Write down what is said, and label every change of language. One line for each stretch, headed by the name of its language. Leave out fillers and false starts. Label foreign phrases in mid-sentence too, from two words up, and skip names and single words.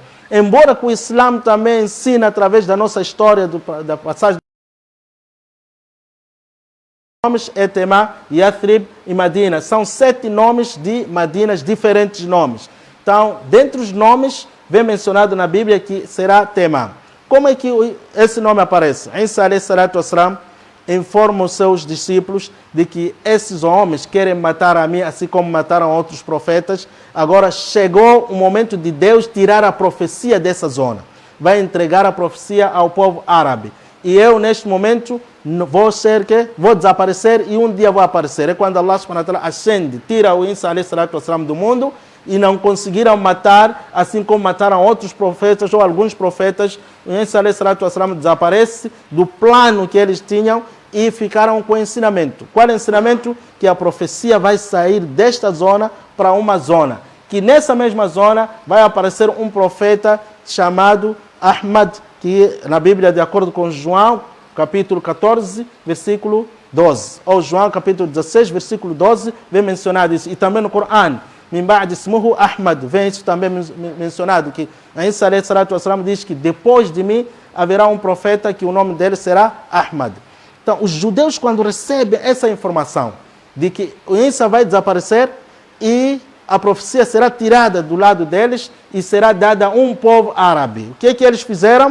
Portuguese: Embora que o Islã também ensina através da nossa história, da passagem nomes é Tema, Yathrib e Madina. São 7 nomes de Madinas, diferentes nomes. Então, dentre os nomes, vem mencionado na Bíblia que será Tema. Como é que esse nome aparece?
Arabic: عيسى عليه الصلاة والسلام,
Portuguese: informa os seus discípulos de que esses homens querem matar a mim, assim como mataram outros profetas. Agora chegou o momento de Deus tirar a profecia dessa zona. Vai entregar a profecia ao povo árabe. E eu, neste momento, vou desaparecer e um dia vou aparecer. É quando Allah
Arabic: سبحانه وتعالى
Portuguese: ascende, tira o Isa
Arabic: عليه الصلاة والسلام
Portuguese: do mundo e não conseguiram matar, assim como mataram outros profetas ou alguns profetas. O Isa
Arabic: عليه الصلاة والسلام
Portuguese: desaparece do plano que eles tinham e ficaram com o ensinamento. Qual é o ensinamento? Que a profecia vai sair desta zona para uma zona. Que nessa mesma zona vai aparecer um profeta chamado Ahmad, que na Bíblia, de acordo com João, capítulo 14, versículo 12. Ou João, capítulo 16, versículo 12, vem mencionado isso. E também no Corão,
Arabic: من بعد اسمه أحمد,
Portuguese: vem isso também mencionado, que a Isa
Arabic: عليه الصلاة والسلام
Portuguese: diz que depois de mim haverá um profeta que o nome dele será Ahmad. Então, os judeus, quando recebem essa informação de que o Isa vai desaparecer e a profecia será tirada do lado deles e será dada a um povo árabe, o que é que eles fizeram?